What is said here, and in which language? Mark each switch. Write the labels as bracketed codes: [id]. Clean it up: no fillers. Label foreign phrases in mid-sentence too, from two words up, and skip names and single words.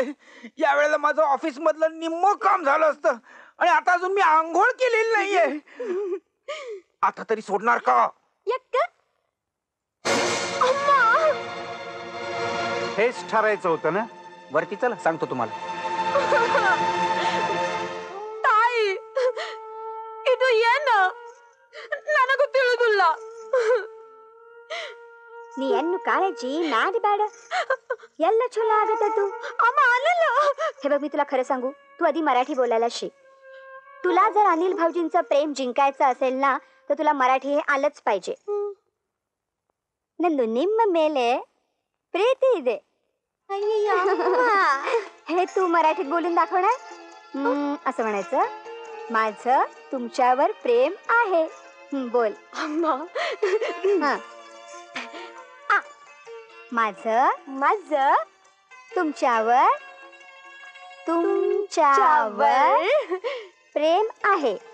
[mr] या वेळेला माझं ऑफिस मधलं निम्म काम झालं असतं आणि आता अजून मी आंघोळ केलेली नाहीये. आता तरी सोडणार का? हेच ठरायचं होतं ना. वरती चला, सांगतो तुम्हाला. ताई इथं ये ना, [kn] ನನಗೂ ತಿಳಿದಿಲ್ಲ. ನೀನು ಕಾಳಜಿ ಮಾಡಿ ಬೇಡ, ಎಲ್ಲ ಚಲೋ ಆಗತ್ತದು. ಅಮ್ಮ ಅಲ್ಲಲ್ಲ. [mr] हे बघ, मी तुला खरं सांगू, तू आधी मराठी बोलायला शिक. तुला जर अनिल भाऊजींचं प्रेम जिंकायचं असेल ना, तर तुला मराठी हे आलंच पाहिजे. [kn] ನಂದು ನಿಮ್ಮ ಮೇಲೆ प्रीती ಇದೆ. [mr] हे तू मराठीत बोलून दाखवणार. असं म्हणायचं, माझं तुमच्यावर प्रेम आहे. बोल. माझं तुमच्यावर प्रेम आहे.